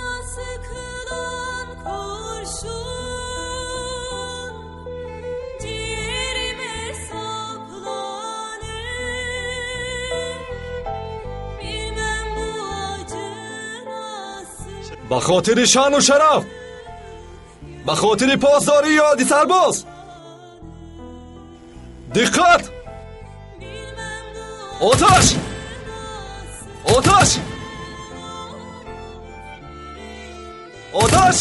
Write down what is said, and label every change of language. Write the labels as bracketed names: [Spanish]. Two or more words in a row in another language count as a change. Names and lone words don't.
[Turkish] Sıkılan kurşun ciğerime saplanır. Bilmem bu acı nasıl. [Persian] به خاطر شان و شرف، به خاطر پاسداری یادی سرباز، دقت! آتش! آتش! آتش!